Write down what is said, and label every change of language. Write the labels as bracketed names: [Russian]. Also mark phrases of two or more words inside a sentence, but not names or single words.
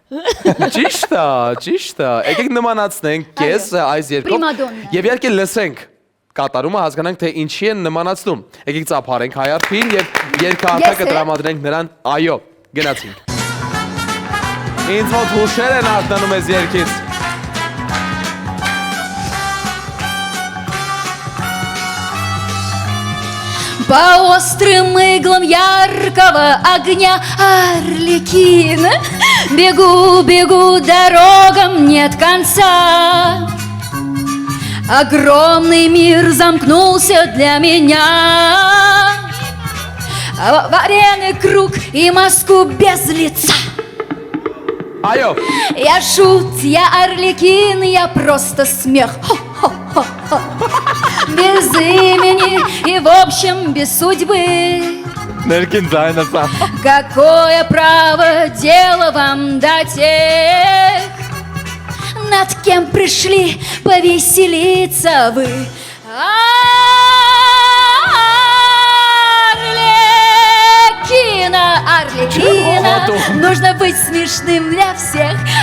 [Armenian] Ճիշտ է։ Եկեք նմանացնենք քեզ այս երկով եւ իհարկե լսենք կատարումը, հասկանանք թե ինչի են նմանացնում։ Եկեք ծափարենք Հայարփին եւ երկհարթակը տրամադրենք նրան։ Այո, գնացինք։ Ինձ մոտ հուշեր են արտանում այս երգից։ [Russian] По острым иглам яркого огня Арлекин Бегу дорогам нет конца Огромный мир замкнулся для меня в арены круг и маску без лица. [Armenian] Այո, [Russian] Я шут, я арлекин, я просто смех. Хо-хо-хо-хо. Без имени и в общем без судьбы. [Armenian] Ներքին ձայնը սա։ [Russian] Какое право дело вам до тех, над кем пришли повеселиться вы? Арлекина, нужно быть смешным для всех.